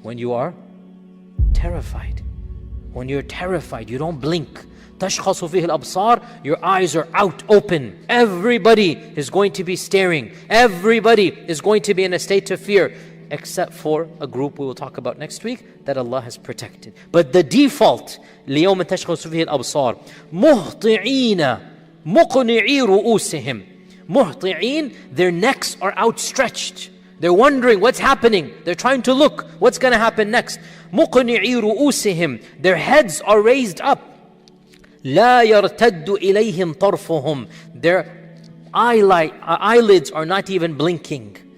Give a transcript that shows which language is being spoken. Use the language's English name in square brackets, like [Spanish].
[English] When you are terrified. When you're terrified, you don't blink. [Arabic] تَشْخَصُ فِيهِ الْأَبْصَارِ. [English] Your eyes are out, open. Everybody is going to be staring. Everybody is going to be in a state of fear, except for a group we will talk about next week that Allah has protected. But the default, [Arabic] لِيَوْمٍ تَشْخَصُ فِيهِ الْأَبْصَارِ مُهْطِعِينَ مُقْنِعِي رُؤُوسِهِمْ. [English] مُهْطِعِين, their necks are outstretched. They're wondering what's happening. They're trying to look what's going to happen next. [Arabic] مُقْنِعِي رُؤُوسِهِمْ. [English] Their heads are raised up. [Arabic] لَا يَرْتَدُّ إِلَيْهِمْ طَرْفُهُمْ. [English] Their eyelids are not even blinking.